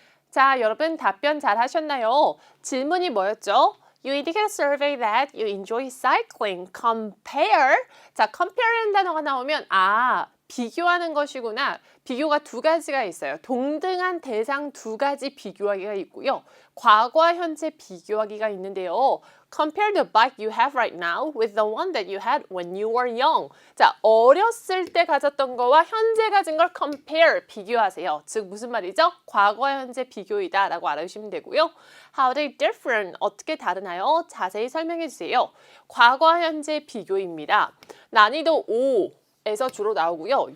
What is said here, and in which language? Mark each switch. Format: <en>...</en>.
<ko>자, 여러분 답변 잘 하셨나요? 질문이 뭐였죠?</ko> <en>You indicate a survey that you enjoy cycling. Compare.</en> <ko>자, compare라는 단어가 나오면 비교하는 것이구나. 비교가 두 가지가 있어요. 동등한 대상 두 가지 비교하기가 있고요. 과거와 현재 비교하기가 있는데요.</ko> <en>Compare the bike you have right now with the one that you had when you were young.</en> <ko>자, 어렸을 때 가졌던 거와 현재 가진 걸 compare, 비교하세요. 즉 무슨 말이죠? 과거와 현재 비교이다 라고 알아주시면 되고요.</ko> <en>How are they different?</en> <ko>어떻게 다르나요? 자세히 설명해 주세요. 과거와 현재 비교입니다. 난이도 5에서 주로 나오고요.</ko>